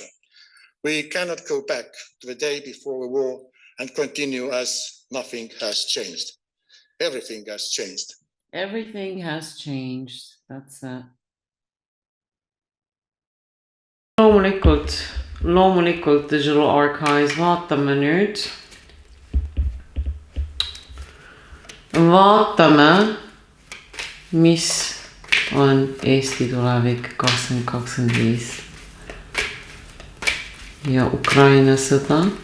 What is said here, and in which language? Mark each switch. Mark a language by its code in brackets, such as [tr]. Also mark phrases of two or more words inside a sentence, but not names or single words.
[en] We cannot go back to the day before the war and continue as nothing has changed. Everything has changed. Everything has changed. That's it. [et] Loomulikult Digital Archives, vaatame nüüd. Vaatame, mis on Eesti tulevik 2025 ja Ukraina sõda.